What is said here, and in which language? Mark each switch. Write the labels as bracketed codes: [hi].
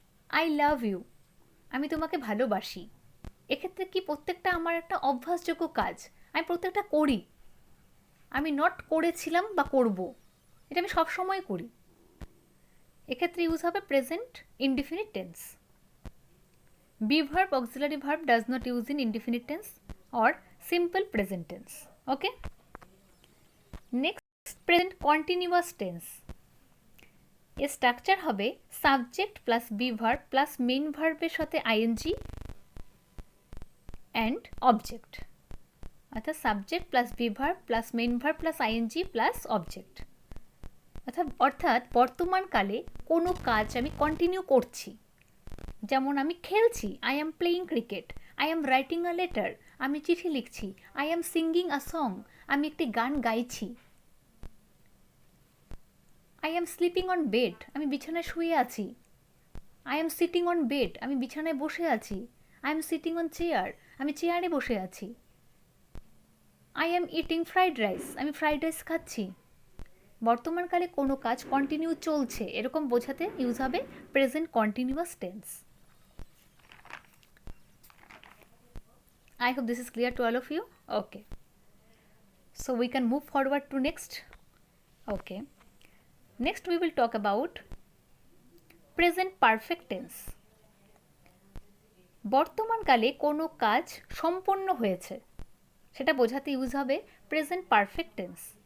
[en] I love you, [bn] আমি তোমাকে ভালোবাসি। এক্ষেত্রে কি, প্রত্যেকটা আমার একটা অভ্যাসযোগ্য কাজ, আমি প্রত্যেকটা করি, আমি নট করেছিলাম বা করব, এটা আমি সবসময় করি। এক্ষেত্রে ইউজ হবে present indefinite tense. [en] Be verb auxiliary verb does not use in indefinite tense or simple present tense. Okay. Next, present continuous tense. [bn] এর স্ট্রাকচার হবে subject plus be verb plus main ভার্বের সাথে আইএনজি অ্যান্ড অবজেক্ট, অর্থাৎ subject plus be verb plus main verb plus ING plus object. অর্থাৎ বর্তমানকালে কোনো কাজ আমি continue করছি, যেমন আমি খেলছি, [en] I am playing cricket, I am writing a letter, [bn] আমি চিঠি লিখছি, [en] I am singing a song, [bn] আমি একটি গান গাইছি। [en] I am sleeping on bed, [bn] আমি বিছানায় শুয়ে আছি। [en] I am sitting on bed, [bn] আমি বিছানায় বসে আছি। [en] I am sitting on chair, [bn] আমি চেয়ারে বসে আছি। [en] I am eating fried rice, [bn] আমি ফ্রাইড রাইস খাচ্ছি। বর্তমানকালে কোনো কাজ কন্টিনিউ চলছে, এরকম বোঝাতে ইউজ হবে present continuous tense. [en] I hope this is clear to all of you. Okay. So we can move forward to next. Okay. Next we will talk about present perfect tense. [bn] বর্তমানকালে কোনো কাজ সম্পন্ন হয়েছে, সেটা বোঝাতে ইউজ হবে present perfect tense.